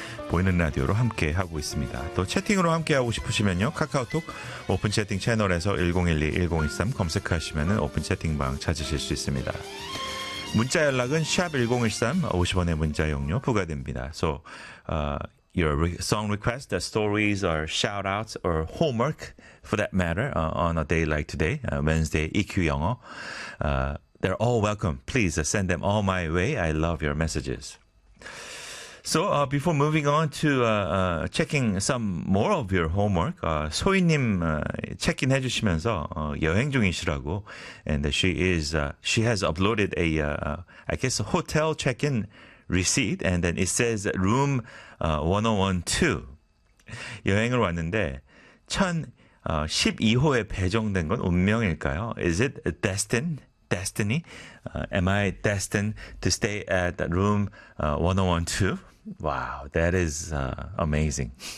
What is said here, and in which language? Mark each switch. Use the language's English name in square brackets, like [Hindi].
[Korean] 보이는 라디오로 함께 하고 있습니다. 또 채팅으로 함께 하고 싶으시면요, 카카오톡 오픈 채팅 채널에서 1012-1013 검색하시면 오픈 채팅방 찾으실 수 있습니다. 문자 연락은 샵 1013, 50원의 문자 용료 부과됩니다. [English] So your song request, the stories or shout outs or homework for that matter on a day like today, Wednesday EQ 영어, they're all welcome. Please send them all my way. I love your messages. So before moving on to checking some more of your homework, 소희님 check-in [Korean] 해주시면서 여행 중이시라고, [English] and she has uploaded a I guess a hotel check-in receipt, and then it says room 1012. [Korean] 여행을 왔는데 1012호에 배정된 건 운명일까요? [English] Is it destined? Destiny? Am I destined to stay at room 1012? Wow, that is amazing.